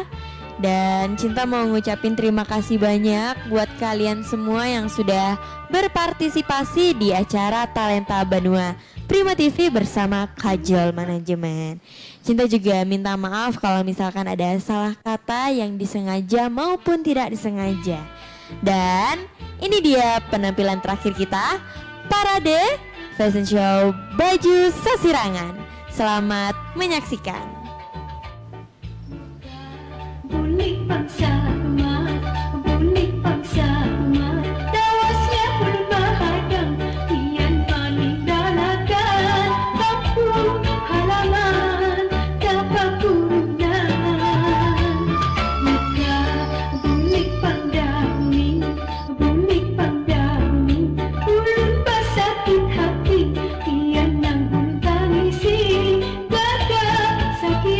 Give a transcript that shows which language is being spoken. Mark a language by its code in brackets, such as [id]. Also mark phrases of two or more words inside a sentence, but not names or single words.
[id] Dan Cinta mau ngucapin terima kasih banyak buat kalian semua yang sudah berpartisipasi di acara Talenta Banua Prima TV bersama Kajol Manajemen. Cinta juga minta maaf kalau misalkan ada salah kata yang disengaja maupun tidak disengaja. Dan ini dia penampilan terakhir kita, Parade [en] Fashion Show [id] Baju Sasirangan. Selamat menyaksikan. [bjn] Bulik bangsa emak, bulik bangsa emak, tawasnya ulun mahadang, kian paninggalkan kampung halaman, tapak kurunan. Muka bulik pangdahuni, bulik pangdahuni, ulun pasakit hati, kian nang ulun tangisi, gagah sakit